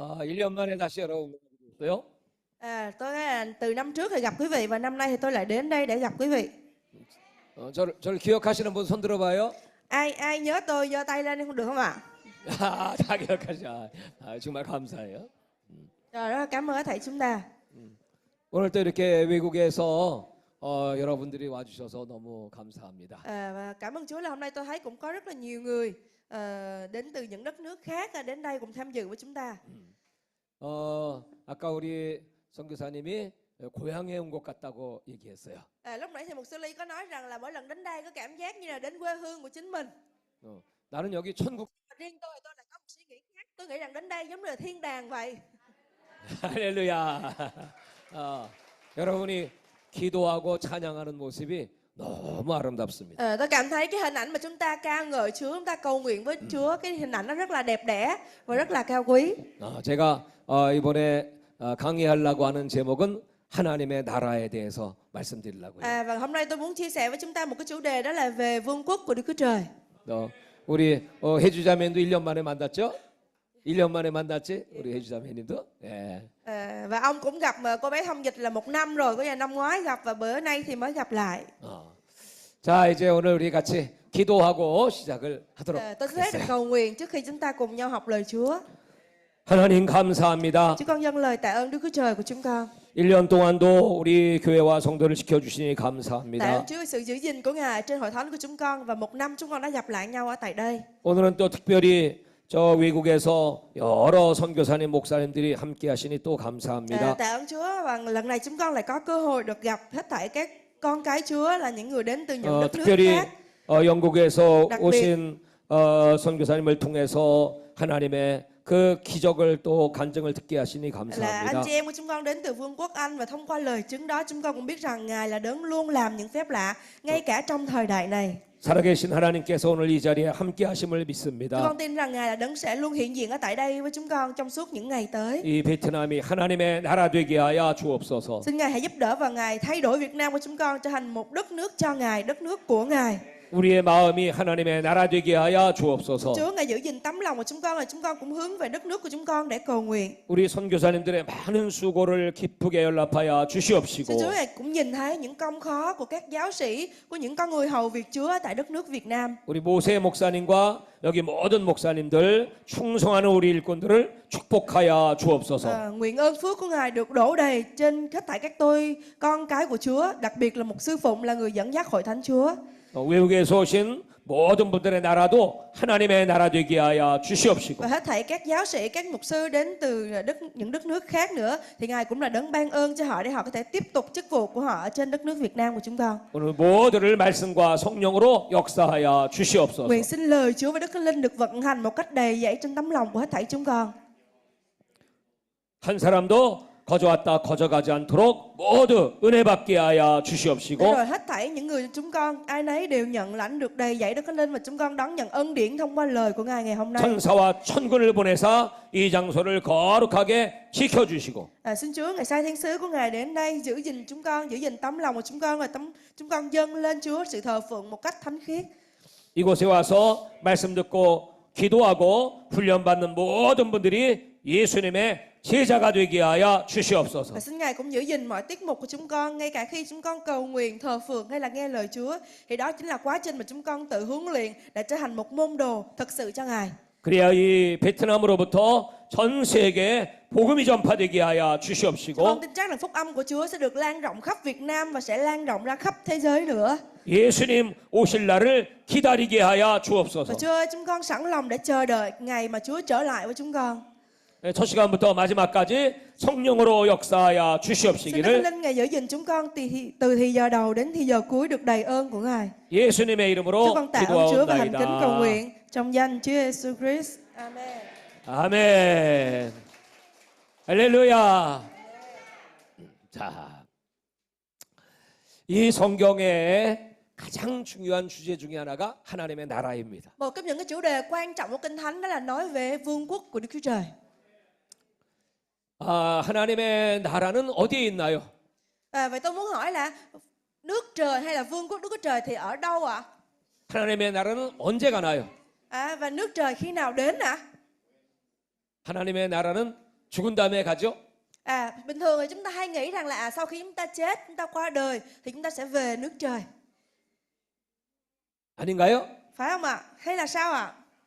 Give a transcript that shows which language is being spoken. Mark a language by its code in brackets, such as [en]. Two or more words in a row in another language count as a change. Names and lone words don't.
[ko] 1년 만에 다시 여러분 뵙고요. [vi] Tôi là từ năm trước thì gặp quý vị và năm nay thì tôi lại đến đây để gặp quý vị. [ko] 저를 기억하시는 분 손 들어봐요. [vi] Ai nhớ tôi giơ tay lên không được không ạ? [ko] 다 기억하셔. 정말 감사해요. [vi] Rồi, rất là cảm ơn thầy chúng ta. [ko] 오늘 또 이렇게 외국에서 여러분들이 와주셔서 너무 감사합니다. [vi] Và cảm ơn Chúa là hôm nay tôi thấy cũng có rất là nhiều người đến từ những đất nước khác đến đây cùng tham dự với chúng ta. [ko] 아까 우리 선교사님이 고향에 온 것 같다고 얘기했어요. [vi] Lúc nãy thì mục sư Ly có nói rằng là mỗi lần đến đây có cảm giác như là đến quê hương của chính mình. [ko] 나는 여기 천국. [vi] Riêng tôi lại có một suy nghĩ khác. Tôi nghĩ rằng đến đây giống như là thiên đàng vậy. [ko] 할렐루야. 여러분이 기도하고 찬양하는 모습이 너무 아름답습니다. [vi] Tôi cảm thấy cái hình ảnh mà chúng ta ca ngợi Chúa, chúng ta cầu nguyện với Chúa, cái hình ảnh nó rất là đẹp đẽ và rất là cao quý. [ko] 제가 이번에 강의하려고 하는 제목은 하나님의 나라에 대해서 말씀드리려고요. [vi] Và hôm nay tôi muốn chia sẻ với chúng ta một cái chủ đề đó là về vương quốc của Đức Chúa Trời. [ko] 우리 혜주자매님도 1년 만에 만났죠? 1년 만에 만났지? 우리 혜주자매님도. 예. [vi] Và ông cũng gặp cô bé Thông Dịch là 1 năm rồi, có nhà năm ngoái gặp và bữa nay thì mới gặp lại. [ko] 자, 이제 오늘 우리 같이 기도하고 시작을 하도록 [vi] Tôi sẽ được cầu nguyện trước khi chúng ta cùng nhau học lời Chúa. [ko] 하나님 감사합니다. [vi] Chúng con dâng lời tạ ơn Đức Chúa Trời của chúng con. [ko] 1년 동안도 우리 교회와 성도를 지켜주시니 [vi] Tạ [ko] 감사합니다. [vi] ơn Chúa về sự giữ gìn của Ngài trên hội thánh của chúng con và 1 năm chúng con đã gặp lại nhau ở tại đây. [ko] 오늘은 또 특별히 저 외국에서 여러 선교사님 목사님들이 함께 하시니 또 감사합니다. [vi] Tạ ơn Chúa và lần này chúng con lại có cơ hội được gặp hết thảy các con cái Chúa là những người đến từ những đất nước [ko] 특별히 [vi] khác. [ko] 영국에서 [vi] đặc [ko] 오신 선교사님을 통해서 하나님의 그 기적을 또 간증을 듣게 하시니 [vi] Là [ko] 감사합니다. [vi] anh chị em của chúng con đến từ Vương quốc Anh và thông qua lời chứng đó chúng con cũng biết rằng Ngài là đấng luôn làm những phép lạ ngay cả trong thời đại này. [ko] 살아계신 하나님께서 오늘 이 자리에 함께 하심을 [vi] Chúng [ko] 믿습니다. [vi] con tin rằng Ngài là đấng sẽ luôn hiện diện ở tại đây với chúng con trong suốt những ngày tới. [ko] 이 베트남이 하나님의 나라 되게 하여 주옵소서. [vi] Xin Ngài hãy giúp đỡ và Ngài thay đổi Việt Nam của chúng con trở thành một đất nước cho Ngài, đất nước của Ngài. [ko] 우리의 마음이 하나님의 나라 되게 하여 주옵소서. [vi] Chúa Ngài giữ gìn tấm lòng của chúng con là chúng con cũng hướng về đất nước của chúng con để cầu nguyện. [ko] 우리 선교사님들의 많은 수고를 기쁘게 연락하여 주시옵시고. [vi] Chúa Ngài cũng nhìn thấy những công khó của các giáo sĩ, của những con người hầu việc Chúa tại đất nước Việt Nam. [ko] 우리 모세 목사님과 여기 모든 목사님들 충성하는 우리 일꾼들을 축복하여 주옵소서. [vi] Nguyện ơn phước của Ngài được đổ đầy trên hết thảy các tôi con cái của Chúa, đặc biệt là một sư phụng là người dẫn dắt hội thánh Chúa. [ko] 외국에서 오신 모든 분들의 나라도 하나님의 나라 되게 하여 주시옵시고. [vi] Và hết thảy các giáo sĩ, các mục sư đến từ những đất nước khác nữa thì Ngài cũng là đấng ban ơn cho họ để họ có thể tiếp tục chức vụ của họ ở trên đất nước Việt Nam của chúng con. [ko] 오늘 모두를 말씀과 성령으로 역사하여 주시옵소서. [vi] Nguyện xin lời Chúa và Đức Thánh Linh được vận hành một cách đầy dẫy trên tấm lòng của hết thảy chúng con. [ko] 한 사람도 거저왔다 거저가지 않도록 모두 은혜 받게 하여 주시옵시고. [vi] Rồi hết thảy những người chúng con ai nấy đều nhận lãnh được đầy dẫy Đức Thánh Linh và chúng con đón nhận ân điển thông qua lời của Ngài ngày hôm nay. [ko] 천사와 천군을 보내사 이 장소를 거룩하게 지켜주시고. [vi] Xin Chúa Ngài sai thiên sứ của Ngài đến đây giữ gìn chúng con, giữ gìn tấm lòng của chúng con và chúng con dâng lên Chúa sự thờ phượng một cách thánh khiết. [ko] 이곳에 와서 말씀 듣고 기도하고 훈련받는 모든 분들이 예수님의 제자가 되게 하여 주시옵소서. [vi] Và xin Ngài cũng giữ gìn mọi tiết mục của chúng con, ngay cả khi chúng con cầu nguyện, thờ phượng hay là nghe lời Chúa, thì đó chính là quá trình mà chúng con tự huấn luyện để trở thành một môn đồ thực sự cho Ngài. [ko] 그래야 이 베트남으로부터 전 세계에 복음이 전파되게 하여 [vi] Chúng [ko] 주시옵시고. [vi] con tin chắc rằng phúc âm của Chúa sẽ được lan rộng khắp Việt Nam và sẽ lan rộng ra khắp thế giới nữa. [ko] 예수님 오실 날을 기다리게 하여 [vi] Và [ko] 주옵소서. [vi] Chúa ơi, chúng con sẵn lòng để chờ đợi ngày mà Chúa trở lại với chúng con. [ko] 첫 시간부터 마지막까지 성령으로 역사하여 [vi] Xin Đức Thánh [ko] 주시옵시기를 [vi] Linh Ngài giữ gìn chúng con từ thì giờ đầu đến thì giờ cuối được đầy ơn của Ngài. [ko] 예수님의 [vi] Chúng [ko] 이름으로 [vi] con tạ ơn Chúa và thành kính cầu [ko] 기도하옵나이다. [vi] nguyện trong danh Chúa Giêsu Christ. Amen. [ko] 아멘. 할렐루야. 자, 이 성경의 가장 중요한 주제 중에 하나가 하나님의 나라입니다. [vi] Một trong những cái chủ đề quan trọng của Kinh Thánh đó là nói về vương quốc của Đức Chúa Trời. [ko] 하나님의 나라는 어디에 있나요? [vi] Vậy tôi muốn hỏi là nước trời hay là vương quốc Đức Chúa Trời thì ở đâu ạ? [ko] 하나님의 나라는 언제 가나요? [vi] Và nước trời khi nào đến ạ? [ko] 하나님의 나라는 죽은 다음에 가죠? [vi] Bình thường thì chúng ta hay nghĩ rằng là sau khi chúng ta chết, chúng ta qua đời thì chúng ta sẽ về nước trời. [ko] 아닌가요? [vi] Phải không ạ? Hay là sao ạ?